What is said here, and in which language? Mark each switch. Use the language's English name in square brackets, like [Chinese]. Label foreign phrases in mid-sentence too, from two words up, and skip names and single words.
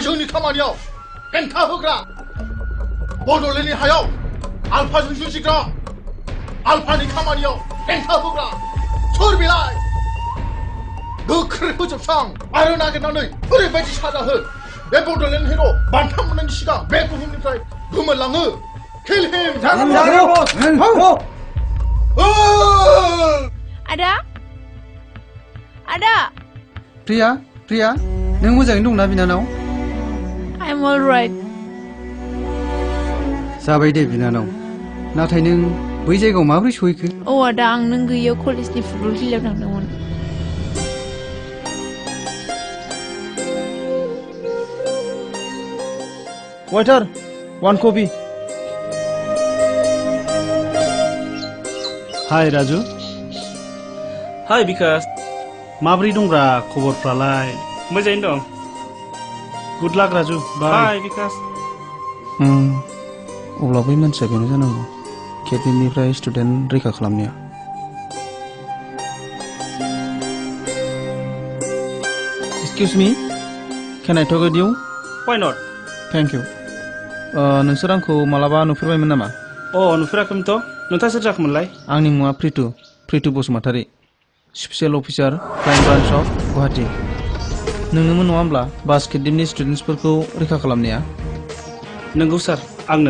[Bodo] जोंनि खामानियाव हेंथा होग्रा बड'लेण्डनि हायाव आल्फाजों जुजिग्रा आल्फानि खामानियाव हेंथा होग्रा सोर बेलाय गोख्रै फोजोबस्रां आरो नागिरनानै ओरैबायदि साजा हो बे बड'लेण्ड हिर' बान्था मोननायनि सिगां बे बुहुमनिफ्राय गोमोरलाङो किल हिम Ada? Ada? Priya, nों मोजाङै दंना बिनानाव? [English] I'm alright. [Bodo] जाबाय दे बिनानाव। नाथाय नों बै जायगायाव माबोरै सहैखो? Oh, Ada, आं नों गैयियाव कलेजनि फुटबल गेलेयाव थांदोंमोन। [English] Waiter, one coffee. Hi, Raju. [Bodo] हाय बिकास। माब्रै दंब्रा खबरफ्रालाय? मोजाङैनो दं। [English] good luck Raju. bye. [Bodo] हाय बिकास। अब्ला बै मानसिया बेनो जानांगौ। केटिननिफ्राय स्टुडेन्ट रैखा खालामनाया। [English] Excuse me, can I talk with you? Why not? Thank you. [Bodo] नोंसोर आंखौ मालाबा नुफेरबायमोन नामा? नुफेराखैमोनथ'। नोंथाङा सोर जाखोमोनलाय? आंनि मुङा प्रिटु बसुमतारी, [English] special officer crime branch of Guwahati. [Bodo] नोंनोमोन नङा होमब्ला बास्केट टीमनि स्टुडेन्टसफोरखौ रैखा खालामनाया? नंगौ सार, आंनो।